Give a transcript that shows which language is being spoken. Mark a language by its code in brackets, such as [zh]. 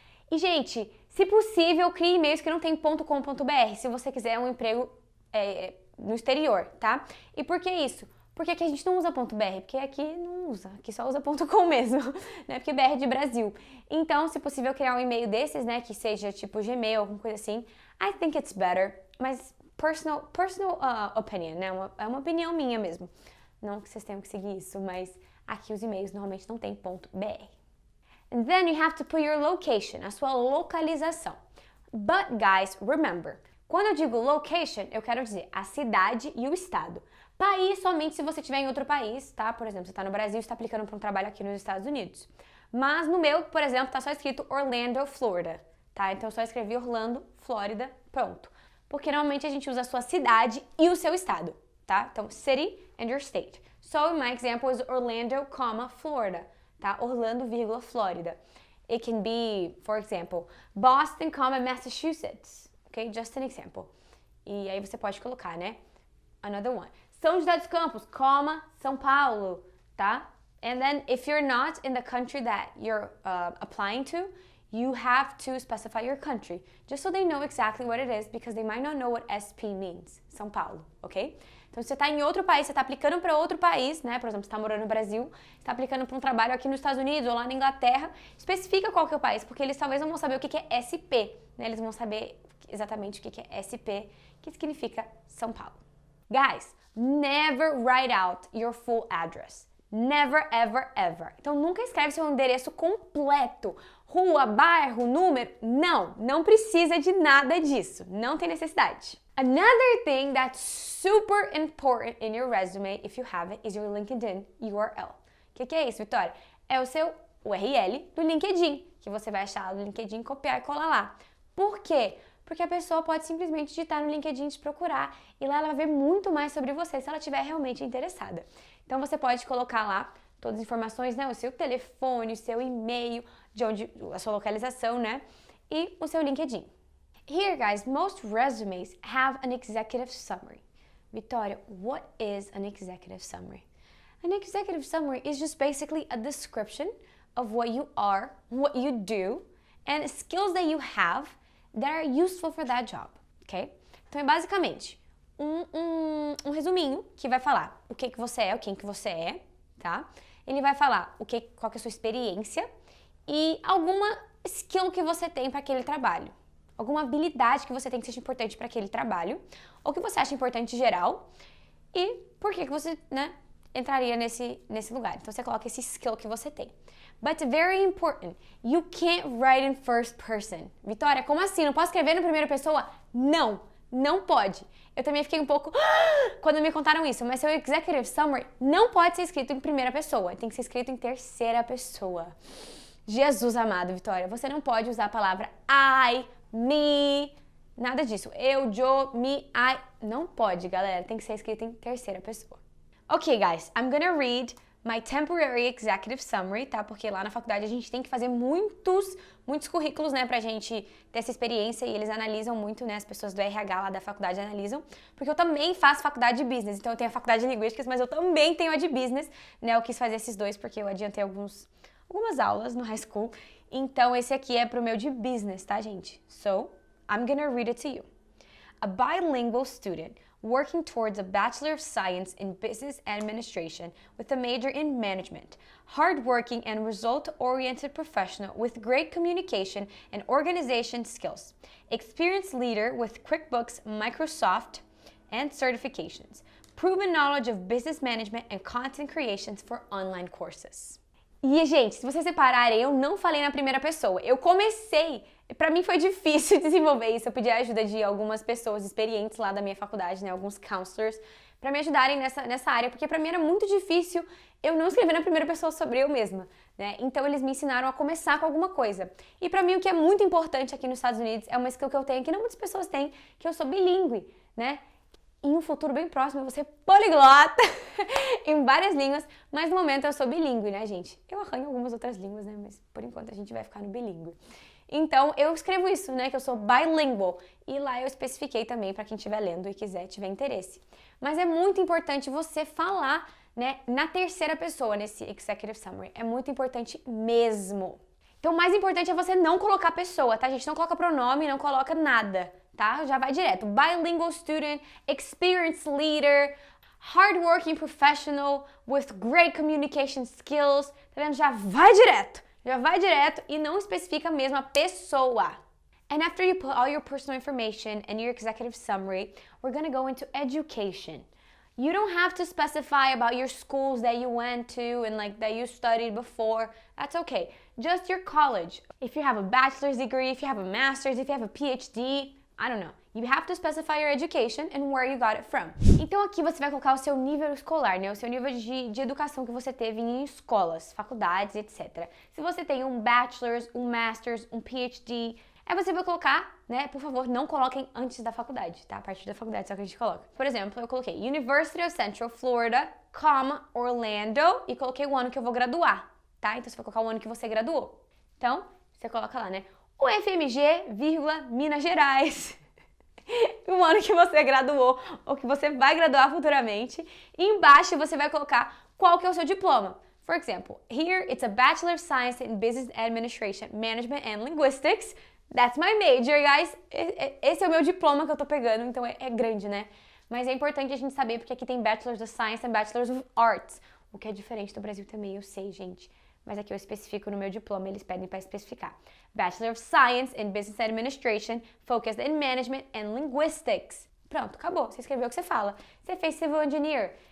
[pt] E, gente, se possível, crie e-mails que não tem .com.br, se você quiser um emprego no exterior, tá? E por que isso? Porque aqui a gente não usa .br, porque aqui não usa, aqui só usa .com mesmo, né? Porque BR é de Brasil. Então, se possível, criar um e-mail desses, né? Que seja tipo Gmail, alguma coisa assim. [en] I think it's better, [pt] mas [en] personal opinion, [pt] né? É uma opinião minha mesmo. Não que vocês tenham que seguir isso, mas aqui os e-mails normalmente não tem .br. [en] And then you have to put your location, [pt] a sua localização. [en] But guys, remember, [pt] quando eu digo location, eu quero dizer a cidade e o estado. País somente se você estiver em outro país, tá? Por exemplo, você está no Brasil e está aplicando para um trabalho aqui nos Estados Unidos. Mas no meu, por exemplo, está só escrito Orlando, Florida, tá? Então eu só escrevi Orlando, Flórida, pronto. Porque normalmente a gente usa a sua cidade e o seu estado, tá? Então, [en] city and your state. So, my example is Orlando, Florida. [pt] Tá? [en] Orlando, Flórida. It can be, for example, Boston, Massachusetts. Ok? Just an example. [pt] E aí você pode colocar, né? [en] Another one. São José dos Campos, São Paulo, [pt] tá? [en] And then, if you're not in the country that you're applying to, you have to specify your country, just so they know exactly what it is, because they might not know what SP means. São Paulo, ok? [pt] Então, se você está em outro país, você está aplicando para outro país, né? Por exemplo, você está morando no Brasil, está aplicando para um trabalho aqui nos Estados Unidos ou lá na Inglaterra, especifica qual que é o país, porque eles talvez não vão saber o que é SP, né? Eles vão saber exatamente o que é SP, que significa São Paulo. [en] Guys, never write out your full address. Never, ever, ever. [pt] Então, nunca escreve seu endereço completo. Rua, bairro, número. Não precisa de nada disso. Não tem necessidade. [en] Another thing that's super important in your resume, if you have it, is your LinkedIn URL. [pt] O que é isso, Vitória? É o seu URL do LinkedIn, que você vai achar no LinkedIn, copiar e colar lá. Por quê? Porque a pessoa pode simplesmente digitar no LinkedIn, te procurar, e lá ela vai ver muito mais sobre você, se ela estiver realmente interessada. Então, você pode colocar lá todas as informações, né? O seu telefone, o seu e-mail, de onde, a sua localização, né? E o seu LinkedIn. [en] Here, guys, most resumes have an executive summary. Vitória, what is an executive summary? An executive summary is just basically a description of what you are, what you do, and skills that you have that are useful for that job, ok? [pt] Então, é basicamente um resuminho que vai falar o que você é, quem que você é, tá? Ele vai falar qual que é a sua experiência e alguma skill que você tem para aquele trabalho. Alguma habilidade que você tem que seja importante para aquele trabalho, ou que você acha importante em geral, e por que você, né, entraria nesse lugar. Então, você coloca esse skill que você tem. [en] But very important, you can't write in first person. [pt] Vitória, como assim? Não posso escrever na primeira pessoa? Não pode. Eu também fiquei um pouco quando me contaram isso, mas seu executive summary não pode ser escrito em primeira pessoa, tem que ser escrito em terceira pessoa. Jesus amado, Vitória, você não pode usar a palavra I, me, nada disso. Eu, Joe, me, I. Não pode, galera. Tem que ser escrito em terceira pessoa. [en] Ok, guys, I'm gonna read my temporary executive summary, [pt] tá? Porque lá na faculdade a gente tem que fazer muitos currículos, né? Pra gente ter essa experiência e eles analisam muito, né? As pessoas do RH lá da faculdade analisam. Porque eu também faço faculdade de business. Então eu tenho a faculdade de linguísticas, mas eu também tenho a de business, né? Eu quis fazer esses dois porque eu adiantei algumas aulas no high school. Então, esse aqui é pro meu de business, tá, gente? [en] So, I'm gonna read it to you. A bilingual student working towards a Bachelor of Science in Business Administration with a major in management. Hardworking and result-oriented professional with great communication and organization skills. Experienced leader with QuickBooks, Microsoft, and certifications. Proven knowledge of business management and content creations for online courses. [pt] E, gente, se vocês separarem, eu não falei na primeira pessoa. Eu comecei, pra mim foi difícil desenvolver isso. Eu pedi a ajuda de algumas pessoas experientes lá da minha faculdade, né? Alguns counselors, pra me ajudarem nessa área, porque pra mim era muito difícil eu não escrever na primeira pessoa sobre eu mesma, né? Então, eles me ensinaram a começar com alguma coisa. E pra mim, o que é muito importante aqui nos Estados Unidos é uma skill que eu tenho, que não muitas pessoas têm, que eu sou bilíngue, né? Em um futuro bem próximo, eu vou ser poliglota em várias línguas, mas no momento eu sou bilíngue, né, gente? Eu arranho algumas outras línguas, né, mas por enquanto a gente vai ficar no bilíngue. Então, eu escrevo isso, né, que eu sou bilingual, e lá eu especifiquei também para quem estiver lendo e tiver interesse. Mas é muito importante você falar, né, na terceira pessoa, nesse executive summary. É muito importante mesmo. Então, o mais importante é você não colocar pessoa, tá, gente? Não coloca pronome, não coloca nada, tá? Já vai direto. [en] Bilingual student, experienced leader, hardworking professional with great communication skills. [pt] Tá vendo? Já vai direto e não especifica mesmo a pessoa. [en] And after you put all your personal information and your executive summary, we're gonna go into education. You don't have to specify about your schools that you went to and like that you studied before. That's okay. Just your college. If you have a bachelor's degree, if you have a master's, if you have a PhD, I don't know. You have to specify your education and where you got it from. [pt] Então aqui você vai colocar o seu nível escolar, né? O seu nível de educação que você teve em escolas, faculdades, etc. Se você tem um bachelor's, um master's, um PhD, aí você vai colocar, né? Por favor, não coloquem antes da faculdade, tá? A partir da faculdade só que a gente coloca. Por exemplo, eu coloquei University of Central Florida, Orlando, e coloquei o ano que eu vou graduar, tá? Então você vai colocar o ano que você graduou. Então, você coloca lá, né? UFMG, Minas Gerais. O ano que você graduou ou que você vai graduar futuramente. E embaixo você vai colocar qual que é o seu diploma. [en] For example, here it's a Bachelor of Science in Business Administration, Management and Linguistics. That's my major, guys. [pt] Esse é o meu diploma que eu tô pegando, então é grande, né? Mas é importante a gente saber, porque aqui tem Bachelors of Science e Bachelors of Arts, o que é diferente do Brasil também, eu sei, gente. Mas aqui eu especifico no meu diploma, eles pedem para especificar. Bachelor of Science in Business Administration, Focused in Management and Linguistics. Pronto, acabou. Você escreveu o que você fala. Você fez Civil Engineer.